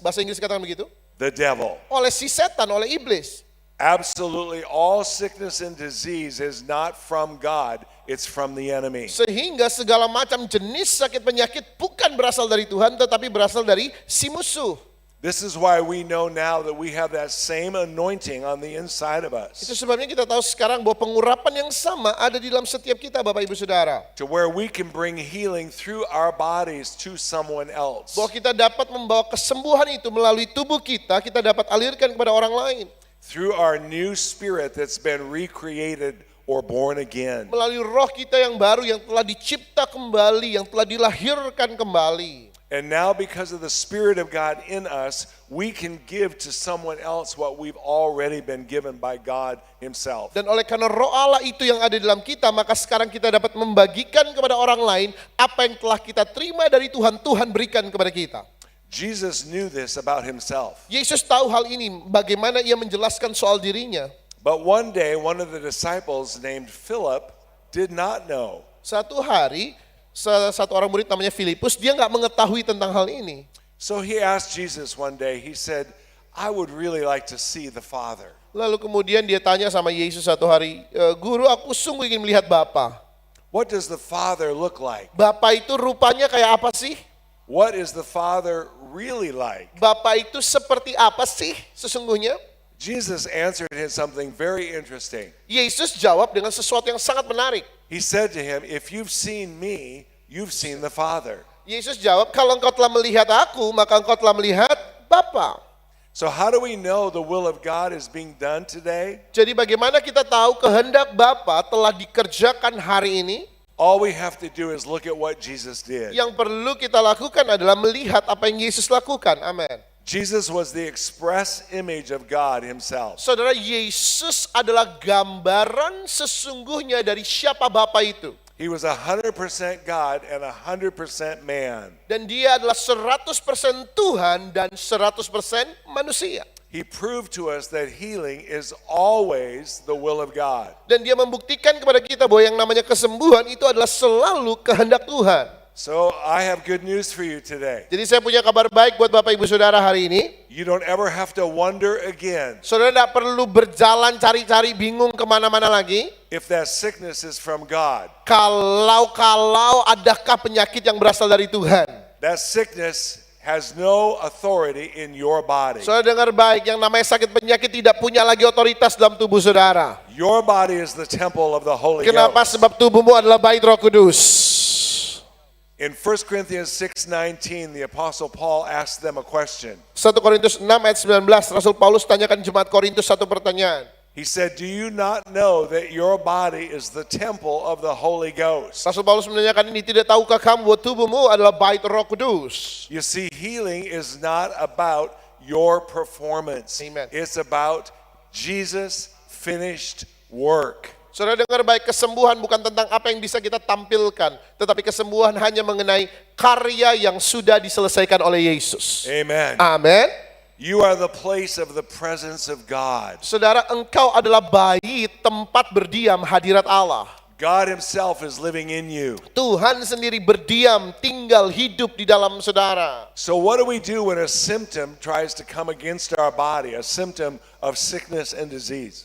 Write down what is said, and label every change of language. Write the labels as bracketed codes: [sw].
[id] Bahasa Inggris katakan begitu. [en] The devil. [id] Oleh si setan, oleh iblis. [en] Absolutely all sickness and disease is not from God, it's from the enemy. [id] Sehingga segala macam jenis sakit penyakit bukan berasal dari Tuhan, tetapi berasal dari si musuh. [en] This is why we know now that we have that same anointing on the inside of [id] Itu [en] us, [id] sebabnya kita tahu sekarang bahwa pengurapan yang sama ada di dalam setiap kita, Bapak Ibu Saudara. [en] to where we can bring healing through our bodies to someone else. [id] Bahwa kita dapat membawa kesembuhan itu melalui tubuh kita dapat alirkan kepada orang lain. [en] Through our new spirit that's been recreated or born again. [id] Melalui roh kita yang baru, yang telah dicipta kembali, yang telah dilahirkan kembali. [en] And now because of the Spirit of God in us, we can give to someone else what we've already been given by God himself. [id] Dan oleh karena roh Allah itu yang ada dalam kita, maka sekarang kita dapat membagikan kepada orang lain apa yang telah kita terima dari Tuhan, Tuhan berikan kepada kita. [en] Jesus knew this about himself. [id] Yesus tahu hal ini, bagaimana ia menjelaskan soal dirinya. [en] But one day, one of the disciples named Philip did not know. [id] Satu hari, satu orang murid namanya Filipus, dia nggak mengetahui tentang hal ini. [en] So he asked Jesus one day, he said, I would really like to see the Father. [id] Lalu kemudian dia tanya sama Yesus satu hari, Guru, aku sungguh ingin melihat Bapa. [en] What does the Father look like? [id] Bapa itu rupanya kayak apa sih? [en] What is the Father really like? [id] Bapa itu seperti apa sih sesungguhnya? [en] Jesus answered him something very interesting. [id] Yesus jawab dengan sesuatu yang sangat menarik. [en] He said to him, if you've seen me, you've seen the Father. [id] Yesus jawab, kalau engkau telah melihat aku, maka engkau telah melihat Bapa. [en] So how do we know the will of God is being done today? [id] Jadi bagaimana kita tahu kehendak Bapa telah dikerjakan hari ini? [en] All we have to do is look at what Jesus did. [id] Yang perlu kita lakukan adalah melihat apa yang Yesus lakukan. Amin. [en] Jesus was the express image of God himself. [id] Saudara, Yesus adalah gambaran sesungguhnya dari siapa Bapa itu. [en] He was 100% God and 100% man. [id] Dan dia adalah 100% Tuhan dan 100% manusia. [en] He proved to us that healing is always the will of God. [id] Dan dia membuktikan kepada kita bahwa yang namanya kesembuhan itu adalah selalu kehendak Tuhan. [en] So I have good news for you today. [id] Jadi saya punya kabar baik buat Bapak Ibu Saudara hari ini. [en] You don't ever have to wonder again [id] Saudara tidak perlu berjalan cari-cari bingung kemana-mana lagi. [en] if that sickness is from God. [id] Kalau adakah penyakit yang berasal dari Tuhan. [en] That sickness has no authority in your body. [id] Saudara dengar baik, yang namanya sakit penyakit tidak punya lagi otoritas dalam tubuh saudara. [en] Your body is the temple of the Holy [id] Kenapa? [en] Ghost. [id] Sebab tubuhmu adalah bait Roh Kudus. [en] In 1 Corinthians 6:19, the Apostle Paul asked them a question. [id] 1 Korintus 6 ayat 19, Rasul Paulus tanyakan jemaat Korintus satu pertanyaan. [en] He said, do you not know that your body is the temple of the Holy Ghost? [id] Rasul Paulus menanyakan ini, tidak tahukah kamu bahwa tubuhmu adalah bait Roh Kudus? [en] You see, healing is not about your performance. Amen. It's about Jesus' finished work. [id] Saudara dengar baik, kesembuhan bukan tentang apa yang bisa kita tampilkan, tetapi kesembuhan hanya mengenai karya yang sudah diselesaikan oleh Yesus. [en] Amen. [id] Amin. [en] You are the place of the presence of God. [id] Saudara, engkau adalah bait tempat berdiam hadirat Allah. [en] God himself is living in you. [id] Tuhan sendiri berdiam, tinggal, hidup di dalam saudara. [en] So what do we do when a symptom tries to come against our body, a symptom of sickness and disease?